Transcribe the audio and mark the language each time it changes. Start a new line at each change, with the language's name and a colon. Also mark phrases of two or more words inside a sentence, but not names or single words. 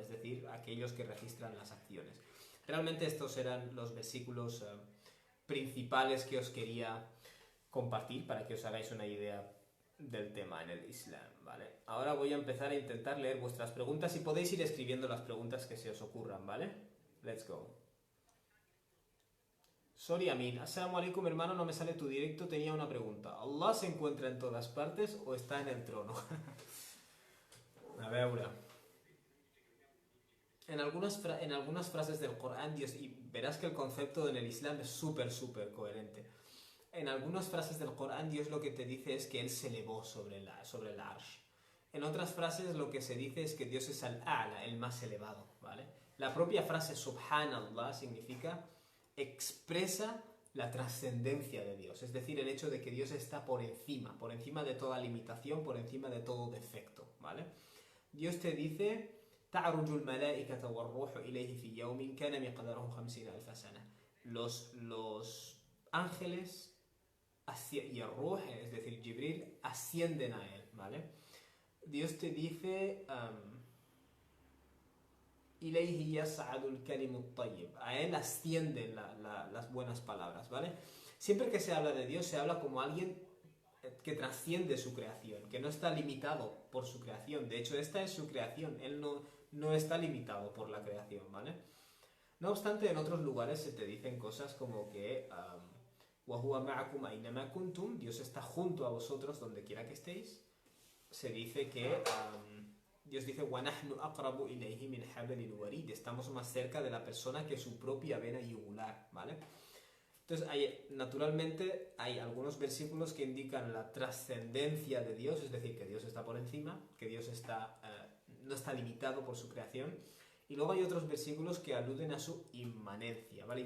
Spanish: Es decir, aquellos que registran las acciones. Realmente estos eran los versículos principales que os quería compartir para que os hagáis una idea del tema en el Islam, ¿vale? Ahora voy a empezar a intentar leer vuestras preguntas y podéis ir escribiendo las preguntas que se os ocurran, ¿vale?
English: Let's go. Sorry, Amin.
Arabic: السلام عليكم,
Spanish: hermano, no me sale tu directo, tenía una pregunta. ¿Allah se encuentra en todas partes o está en el trono? A ver, en algunas frases del Corán, Dios, y verás que el concepto en el Islam es súper coherente. En algunas frases del Corán, Dios lo que te dice es que Él se elevó sobre el Arsh. En otras frases lo que se dice es que Dios es al-A'la, el más elevado, ¿vale? La propia frase Subhanallah significa expresa la trascendencia de Dios, es decir, el hecho de que Dios está por encima de toda limitación, por encima de todo defecto, ¿vale? Dios te dice
Arabic: تعرج الملائكة والروح إليه في يوم كان مقداره 50,000 سنة.
Spanish: Los ángeles y el Ruh, es decir, Jibril, ascienden a él, ¿vale? Dios te dice
Arabic: إليه يصعد الكلم الطيب,
Spanish: a él ascienden las buenas palabras, ¿vale? Siempre que se habla de Dios se habla como alguien que trasciende su creación, que no está limitado por su creación. De hecho, esta es su creación, él no está limitado por la creación, ¿vale? No obstante, en otros lugares se te dicen cosas como que
Arabic: وَهُوَ مَعَكُمْ أَيْنَمَا كُنْتُمْ,
Spanish: Dios está junto a vosotros donde quiera que estéis. Se dice que Dios dice,
Arabic: وَنَحْنُ أَقْرَبُ إِلَيْهِ مِنْ حَبْلِ الْوَرِيدِ.
Spanish: Estamos más cerca de la persona que su propia vena yugular, ¿vale? Entonces, naturalmente, hay algunos versículos que indican la trascendencia de Dios, es decir, que Dios está por encima, que Dios no está limitado por su creación. Y luego hay otros versículos que aluden a su inmanencia, ¿vale?